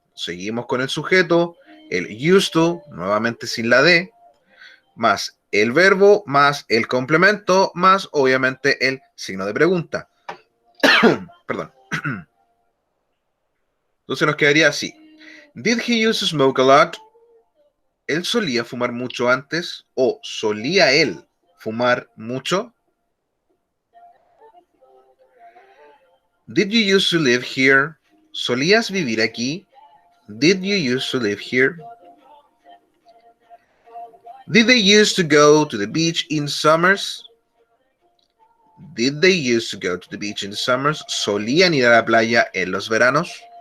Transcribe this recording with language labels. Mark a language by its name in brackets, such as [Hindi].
[Spanish] seguimos con el sujeto, el used to, nuevamente sin la D, más el verbo, más el complemento, más obviamente el signo de pregunta. Perdón. Entonces nos quedaría así. [English] Did he used to smoke a lot? [Spanish] ¿Él solía fumar mucho antes? ¿O solía él fumar mucho? [English] Did you used to live here? [Spanish] ¿Solías vivir aquí? [English] Did you used to live here? Did they used to go to the beach in summers? Did they used to go to the beach in the summers? [Spanish] ¿Solían ir a la playa en los veranos?